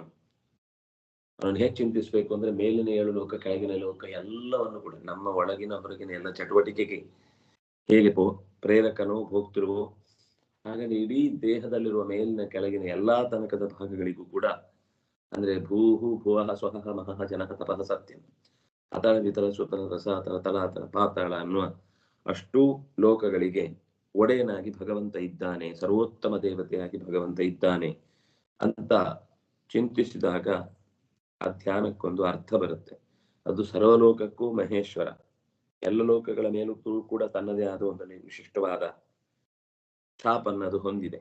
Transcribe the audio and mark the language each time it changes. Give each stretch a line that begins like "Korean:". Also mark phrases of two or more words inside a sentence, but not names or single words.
Kannada: ಅವನು ಹೇಗೆ ಚಿಂತಿಸ್ಬೇಕು ಅಂದ್ರೆ ಮೇಲಿನ 7 ಲೋಕ, ಕೆಳಗಿನ ಲೋಕ ಎಲ್ಲವನ್ನು ಕೂಡ ನಮ್ಮ ಒಳಗಿನ ಹೊರಗಿನ ಎಲ್ಲ ಚಟುವಟಿಕೆಗೆ ಹೇಗೆ ಪ್ರೇರಕನೋ ಭೋಗ್ತಿರುವೋ ಹಾಗಾಗಿ ಇಡೀ ದೇಹದಲ್ಲಿರುವ ಮೇಲಿನ ಕೆಳಗಿನ ಎಲ್ಲಾ ತನಕದ ಭಾಗಗಳಿಗೂ ಕೂಡ, ಅಂದ್ರೆ
Sanskrit: ಭೂಹು ಭುವಃ ಸ್ವಹಃ ಮಹಃ ಜನಃ ತಪಃ ಸತ್ಯಂ,
Kannada: ಅತಳ ವಿತಳ ಸುತಳ ರಸಾತಳ ತಲಾತಳ ಪಾತಾಳ ಅನ್ನುವ ಅಷ್ಟೂ ಲೋಕಗಳಿಗೆ ಒಡೆಯನಾಗಿ ಭಗವಂತ ಇದ್ದಾನೆ, ಸರ್ವೋತ್ತಮ ದೇವತೆಯಾಗಿ ಭಗವಂತ ಇದ್ದಾನೆ ಅಂತ ಚಿಂತಿಸಿದಾಗ ಆ ಧ್ಯಾನಕ್ಕೊಂದು ಅರ್ಥ ಬರುತ್ತೆ. ಅದು ಸರ್ವಲೋಕಕ್ಕೂ ಮಹೇಶ್ವರ, ಎಲ್ಲ ಲೋಕಗಳ ಮೇಲೂ ಕೂಡ ತನ್ನದೇ ಆದ ಒಂದು ವಿಶಿಷ್ಟವಾದ ಛಾಪನ್ನದು ಹೊಂದಿದೆ.